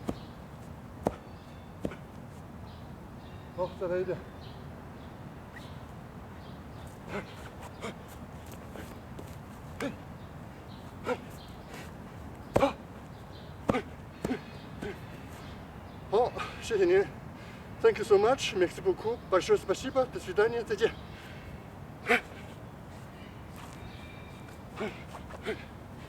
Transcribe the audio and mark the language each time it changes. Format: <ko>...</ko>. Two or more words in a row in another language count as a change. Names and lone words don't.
<zh>好，再来一遍。好，谢谢您。</zh> <en>Thank you so much,</en> <fr>merci beaucoup,</fr> <ru>большое спасибо, до свидания,</ru> <zh>再见。</zh>